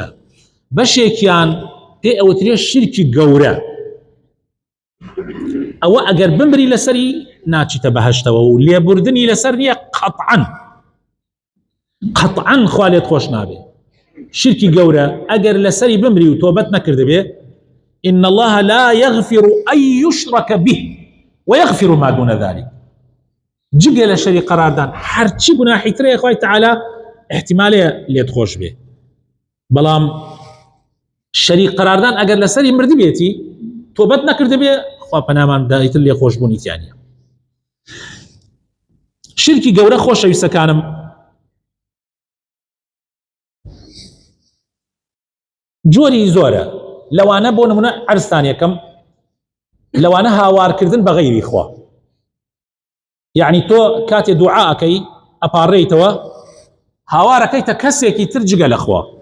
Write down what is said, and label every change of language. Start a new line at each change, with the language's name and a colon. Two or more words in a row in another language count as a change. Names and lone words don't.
Central Kurdish: بەشێکیان پێ ئەوترێ شیرکی گەورە، ئەوە ئەگەر بمری لەسەری ناچیتە بەهەشتەوە و لێبوردنی لەسەر نییە قەطعاً خوا لێت خۆش نابێ. شیرکی گەورە ئەگەر لەسەری بمری و تۆبەت نەکردبێ،
Arabic: إن الله لا يغفر أن يشرك به ويغفر ما دون ذلك.
Central Kurdish: جگە لە شەریک قەراردان هەرچی گوناحی ترەیە خوای تەعالا احتیمالێ لێت خۆش بێ، بەڵام شەریک قەراردان ئەگەر لەسەری مردی بێتی تۆبەت نەکردبێ، خوا پەنامان بدە ئیتر لێ خۆشبوونیتیان نیە. شیرکی گەورە خۆشەویستەکانم جۆری زۆرە، لەوانە بۆ نمونە عەرزتان یەکەم، لەوانە هاوارکردن بە غەیری خوا، یعنی تۆ کاتێ دوعاەکەی ئەپاڕێیتەوە هاوارەکەیتە کەسێکی تر جگە لە خوا.